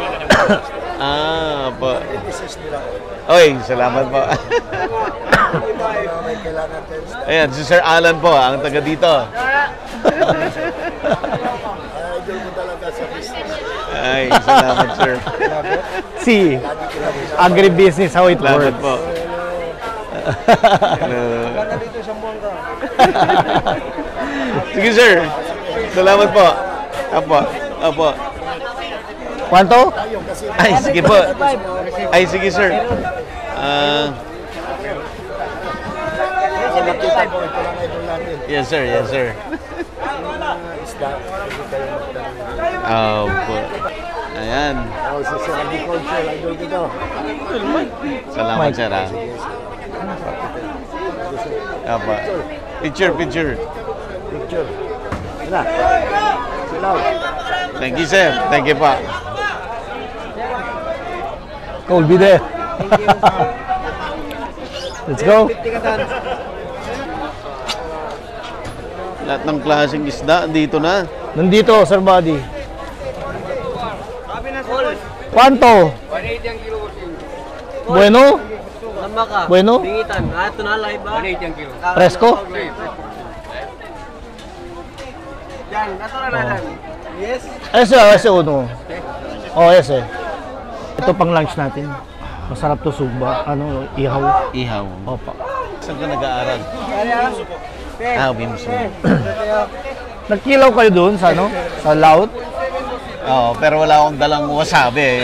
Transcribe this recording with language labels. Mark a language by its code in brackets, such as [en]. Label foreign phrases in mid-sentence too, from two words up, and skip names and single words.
[tl] Po. Oy, salamat po. Ayan, si Sir Alan po, ang taga dito. Ay, salamat, sir. [en] See, agribusiness, how it [tl] Salamat [en] works. [tl] po. Sige, sir. Salamat po. Apo. Kwanto? Ay, sige po. Ay, sige, sir. [en] Yes, sir. [tl] Po. Ayan. Salamat, sir. Apa. Picture. [en] Thank you, sir. Thank you po. Cool, be there. Let's go. [tl] Lahat ng klaseng isda dito na. Nandito, Sir Buddy. Kwanto? 180 ang kilo, boss. Bueno? Tama ka. Bueno? Bingitan. Ito na live ba? 180 ang kilo. Presko? Yan, ito na lang. Yes. [es] Ese uno. Oh, ese. [tl] Ito pang lunch natin. Masarap to sugba. Ano, ihaw. Ihaw. Opa. Saan ka nag-aaral? Bimso. Nagkilaw kayo doon sa ano? Sa laut? Oo, pero wala akong dalang wasabi.